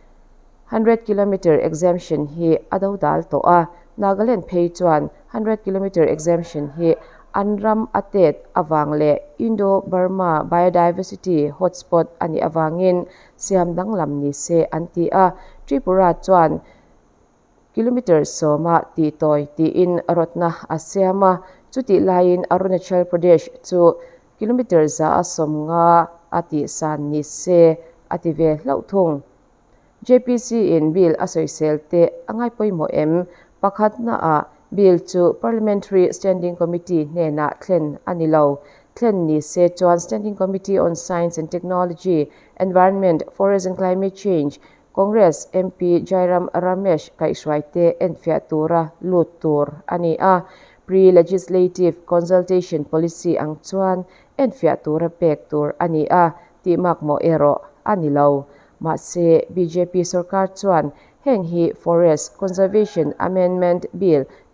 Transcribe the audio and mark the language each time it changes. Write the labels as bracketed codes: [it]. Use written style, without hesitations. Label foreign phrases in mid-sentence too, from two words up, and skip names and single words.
[lus] 100 [en] kilometer exemption [lus] hi ado dal to a Nagaland phei chuan 100 [en] kilometer exemption [lus] hi anram atet awangle [en] Indo-Burma biodiversity hotspot [lus] ani awangin siam danglam ni se anti a Tripura chuan kilometer soma ti toy ti in rotna asiama chuti lain Arunachal Pradesh chu kilometer za asom nga ati san ni se ati ve hlauthung JPC in bill asoisel te angai poimo pakhat na a bill chu [en] parliamentary standing committee [lus] ne na thlen anilo thlen ni se chuan [en] standing committee on science and technology environment forest and climate change [lus] Congress MP Jairam Ramesh kaiswaite enfiatura lutur ani a [en] pre-legislative consultation policy [lus] ang chuan enfiatura pektur ani a timak mo ero anilo ma se BJP sarkar chuan heng hi [en] forest conservation amendment bill